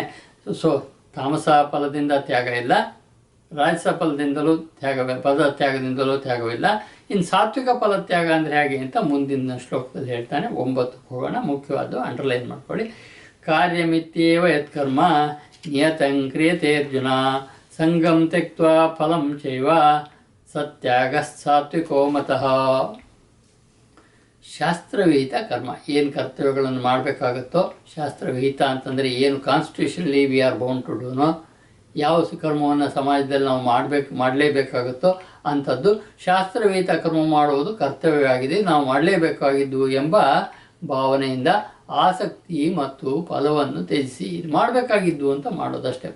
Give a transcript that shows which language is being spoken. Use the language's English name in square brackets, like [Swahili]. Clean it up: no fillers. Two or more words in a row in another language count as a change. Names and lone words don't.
[Kannada] ಸೊ ತಾಮಸ ಫಲದಿಂದ ತ್ಯಾಗ ಇಲ್ಲ, ರಾಜಸ ಫಲದಿಂದಲೂ ತ್ಯಾಗದಿಂದಲೂ ತ್ಯಾಗವಿಲ್ಲ. ಇನ್ನು ಸಾತ್ವಿಕ ಫಲ ತ್ಯಾಗ ಅಂದರೆ ಹೇಗೆ ಅಂತ ಮುಂದಿನ ಶ್ಲೋಕದಲ್ಲಿ ಹೇಳ್ತಾನೆ. 9 ಹೋಗೋಣ. ಮುಖ್ಯವಾದ ಅಂಡರ್ಲೈನ್ ಮಾಡ್ಕೊಳ್ಳಿ. [Sanskrit] ಕಾರ್ಯಮಿತ್ಯೇವ ಯತ್ಕರ್ಮ ನಿಯತಂ ಕ್ರಿಯತೆ ಅರ್ಜುನ ಸಂಗಂ ತ್ಯಕ್ತ್ವಾ ಫಲಂ ಚೈವ ಸತ್ಯಾಗ ಸಾತ್ವಿಕೋ ಮತಃ. [Kannada] ಶಾಸ್ತ್ರವಿಹಿತ ಕರ್ಮ, ಏನು ಕರ್ತವ್ಯಗಳನ್ನು ಮಾಡಬೇಕಾಗುತ್ತೋ, ಶಾಸ್ತ್ರವಿಹಿತ ಅಂತಂದರೆ ಏನು [English] constitutionally we are bound to do no, [Kannada] ಯಾವ ಕರ್ಮವನ್ನು ಸಮಾಜದಲ್ಲಿ ನಾವು ಮಾಡಲೇಬೇಕಾಗುತ್ತೋ ಅಂಥದ್ದು ಶಾಸ್ತ್ರವಿಹಿತ ಕರ್ಮ ಮಾಡುವುದು ಕರ್ತವ್ಯವಾಗಿದೆ, ನಾವು ಮಾಡಲೇಬೇಕಾಗಿದ್ದು ಎಂಬ ಭಾವನೆಯಿಂದ ಆಸಕ್ತಿ ಮತ್ತು ಫಲವನ್ನು ತ್ಯಜಿಸಿ ಇದು ಮಾಡಬೇಕಾಗಿದ್ದು ಅಂತ ಮಾಡೋದಷ್ಟೇ.